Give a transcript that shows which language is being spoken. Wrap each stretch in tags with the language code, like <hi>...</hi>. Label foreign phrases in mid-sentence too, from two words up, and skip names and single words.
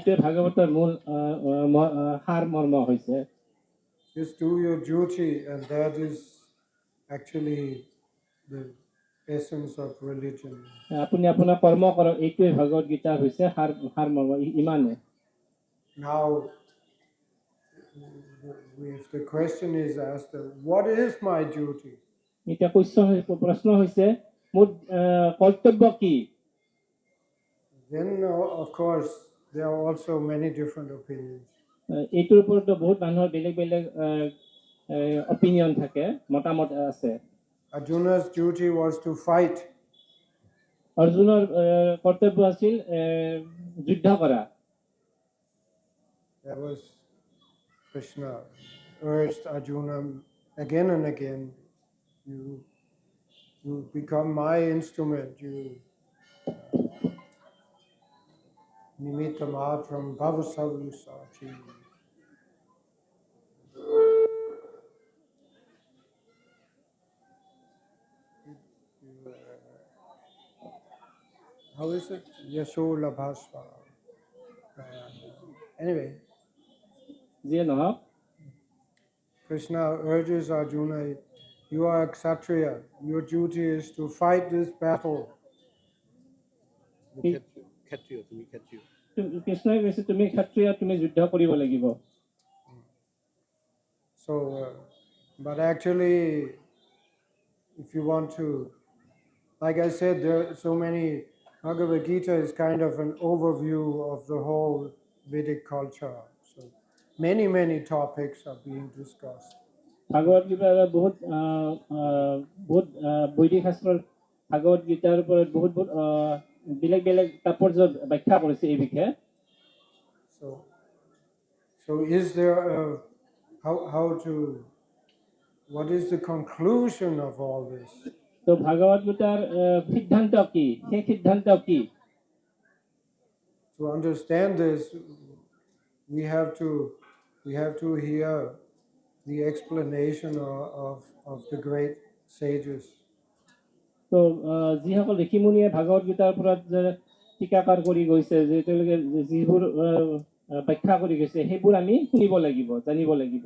<as>এইটোৱে ভাগৱতৰ মূল সাৰ মৰ্ম হৈছে।</as> <en>just do your duty, and that is actually the essence of religion.</en> <as>আপুনি আপোনাৰ কৰ্ম কৰক, এইটোৱে ভগৱত গীতাৰ হৈছে সাৰ মৰ্ম ইমানে।</as> <en>Now, if the question is asked, what is my duty?</en> <as>এতিয়া প্ৰশ্ন হৈছে মোৰ কৰ্তব্য কি?</as> <en>Then, of course, there are also many different opinions.</en> <as>এইটোৰ ওপৰতো বহুত মানুহৰ বেলেগ বেলেগ অপিনিয়ন থাকে, মতামত আছে।</as> <en>Arjuna's duty was to fight.</en> <as>অৰ্জুনৰ কৰ্তব্য আছিল যুদ্ধ কৰা।</as> <en>That was Krishna urged Arjuna again and again, you become my instrument, you</en> <sa>निमित्त मात्रम् भवसव्यसाचि.</sa> <en>How is it? Yasola Bhasva. Anyway,</en> <as>যিয়ে নহওক,</as> <en>Krishna urges Arjuna, you are a Kshatriya. Your duty is to fight this battle.</en> <as>কৃষ্ণই কৈছে তুমি ক্ষত্ৰিয়, তুমি যুদ্ধ কৰিব লাগিব।</as> <en>So, but actually, if you want to, like I said, there are so many, Bhagavad Gita is kind of an overview of the whole Vedic culture. So many topics are being discussed.</en> <as>ভাগৱত গীতাৰ বহুত বৈদিক শাস্ত্ৰৰ ভাগৱত গীতাৰ ওপৰত বহুত বেলেগ বেলেগ তাৎপৰ্য ব্যাখ্যা কৰিছে এই বিষয়ে।</as> <en>So is there what is the conclusion of all this?</en> <as>তো ভাগৱত গীতাৰ সিদ্ধান্ত কি? সেই সিদ্ধান্ত কি?</as> <en>To understand this, we have to hear the explanation of the great sages.</en> <as>তো যিসকল ঋষিমুনিয়ে ভাগৱত গীতাৰ ওপৰত যে টীকাকাৰ কৰি গৈছে, যে তেওঁলোকে যিবোৰ ব্যাখ্যা কৰি গৈছে, সেইবোৰ আমি শুনিব লাগিব, জানিব লাগিব।</as>